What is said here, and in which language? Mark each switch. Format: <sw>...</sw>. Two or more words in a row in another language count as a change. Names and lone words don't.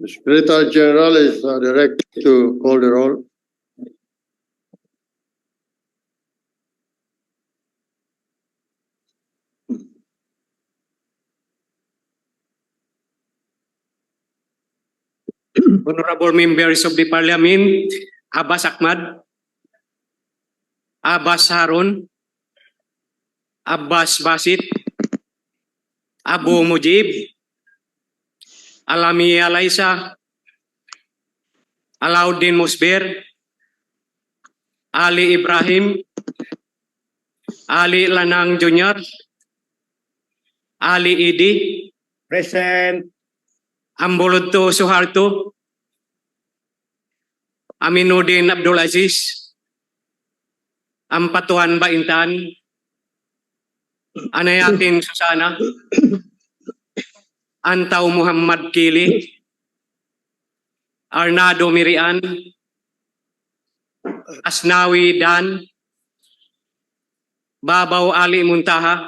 <en>Secretary General is directed to call the roll. Honorable members of the Parliament, Abbas Ahmad, Abbas Harun, Abbas Basit, Abu Mujib, Alami Alaisa, Alauddin Musbir, Ali Ibrahim, Ali Lanang Jr., Ali Idi, Present. Ambuludto Suharto, Aminuddin Abdul Aziz, Ampatuan Baintan, Anayatin Susana, Antaw Muhammad Kili, Arnado Mirian, Asnawi Dan, Babaw Ali Muntaha,</en>